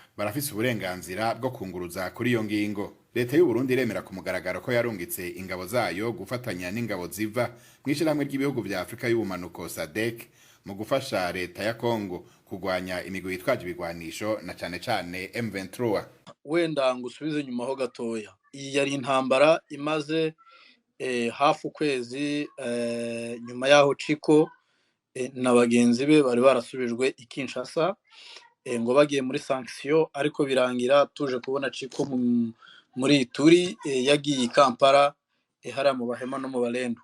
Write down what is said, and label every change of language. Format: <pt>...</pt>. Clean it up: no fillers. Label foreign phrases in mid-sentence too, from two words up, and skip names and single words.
<rn>Barafise uburenganzira bwo kunguruza kuri iyo ngingo. Leta y'u Burundi iremera ku mugaragaro ko yarungitse ingabo zayo gufatanya n'ingabo ziva mw'ishiramwe ry'ibihugu vya Afrika y'ubumanuko SADC mu gufasha leta ya Kongo kugwanya imigwi yitwaje ibigwanisho na cane M23.</rn> <rw>Wenda ngusubize nyuma ho gatoya. Iyi yari intambara imaze hafi ukwezi nyuma yaho Chiko na bagenzi be bari barasubijwe i Kinshasa ngo bagiye muri sanction, ariko birangira tuje kubona Chiko muri Ituri yagiye i Kampala hara mu bahema no mu Balendo.</rw>